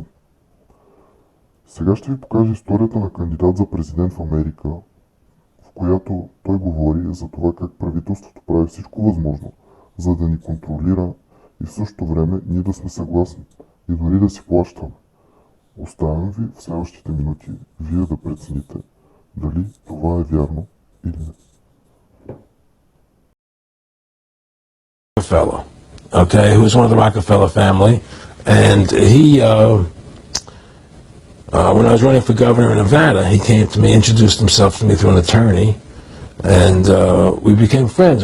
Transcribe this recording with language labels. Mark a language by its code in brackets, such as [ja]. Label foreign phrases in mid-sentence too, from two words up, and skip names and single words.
[bg] Сега ще ви покажа историята на кандидат за президент в Америка, в която той говори за това как правителството прави всичко възможно, за да ни контролира и в същото време ние да сме съгласни и дори да си плащаме. Оставям ви в следващите минути вие да прецените дали това е вярно или не. [en] Rockefeller, okay, who was one of the Rockefeller family, and he, when I was running for governor in Nevada, he came to me, introduced himself to me through an attorney, and we became friends.